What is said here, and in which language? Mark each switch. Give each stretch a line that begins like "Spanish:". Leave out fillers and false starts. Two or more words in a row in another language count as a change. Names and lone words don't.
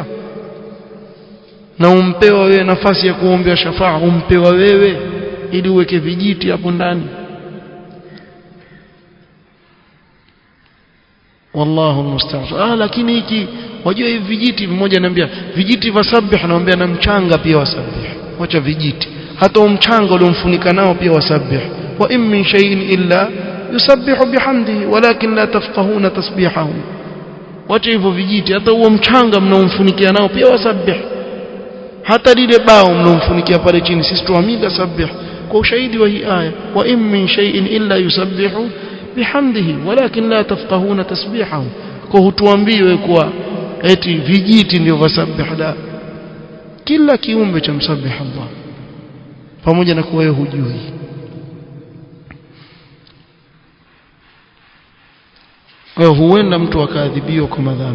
Swahili: Na umpewa wewe nafasi ya kuombea shafaa, umpewa wewe ili uweke vijiti hapo ndani.
Arabic: والله المستعان.
Swahili: Lakini hiki wajua hivi vijiti, mmoja ananiambia vijiti vasabih, anaambia na mchanga pia wasabih. Wacha vijiti, hata mchanga uliomfunika nao pia wasabih.
Arabic: وإن من شيء إلا يسبح بحمده ولكن لا تفقهون تسبيحهم.
Swahili: Wacha hivyo vijiti, hata huo mchanga mnaomfunikia nao pia wasabih. Hata lile bao mnomfunikia pale chini sisi tuamida sabih kwa ushahidi wa hii aya,
Arabic: وإن من شيء إلا يسبح بحمده ولكن لا تفقهون تسبيحهم.
Swahili: Kwa hutuambiwe kwa eti vijiti ndio wasabih, la, kila kiumbe cha msabih Allah, pamoja na kuwa wewe hujui. Wewe huenda mtu akaadhibiwa kwa madhambi.